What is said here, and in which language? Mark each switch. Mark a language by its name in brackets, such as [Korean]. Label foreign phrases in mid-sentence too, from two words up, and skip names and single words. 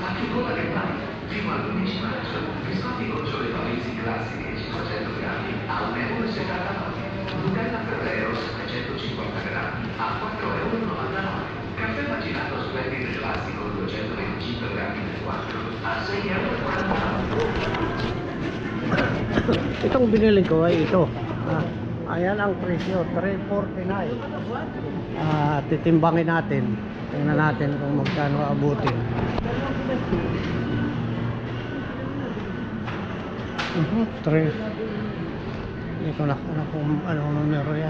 [Italian] Con la Get Life, fino all'11 maggio, biscotti gocciole Parisi classiche 500 grammi a 1,79 €. Nutella Ferrero 750 grammi a 4,99 €. Caffè macinato Splendid classico 225 grammi per 4 a 6,49 €. [Filipino] Itong binili ko ay ito. Ayan ang presyo, 349. Titimbangin natin. Tingnan natin kung magkano abutin. Hindi ko na kung anong numero yan.